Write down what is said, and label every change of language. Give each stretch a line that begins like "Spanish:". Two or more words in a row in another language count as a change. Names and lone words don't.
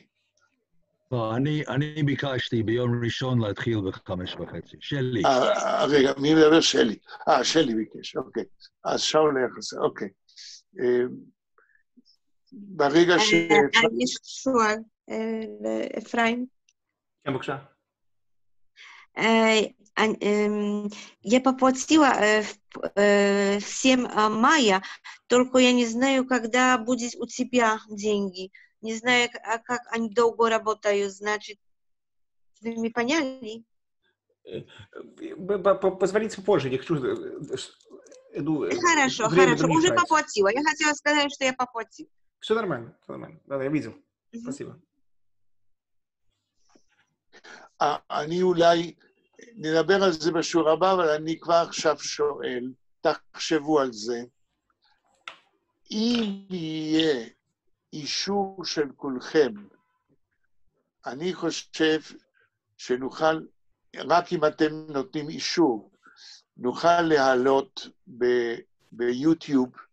Hebrew: לא, אני ביקשתי ביום ראשון להתחיל ב5:30. שלי. רגע, מי מדבר? שלי. שלי ביקש, אוקיי. אז שאול היה חסר, אוקיי. ברגע ש... יש שואל, אפרים. כן, בבקשה.
Russian: Я попросила в 7 мая, только я не знаю, когда будет у тебя деньги. Не знаю, как они долго работают, значит, вы me поняли? Позвоните позже, я хочу... Хорошо, уже поплатила. Я хотела сказать, что я поплатила. Все нормально, все нормально. Да, я видел. Спасибо.
Hebrew: אני אולי נדבר על זה בשיעור הבא, אבל אני כבר עכשיו שואל, תחשבו על זה, אם יהיה אישור של כולכם, אני חושב שנוכל, רק אם אתם נותנים אישור, נוכל להעלות ביוטיוב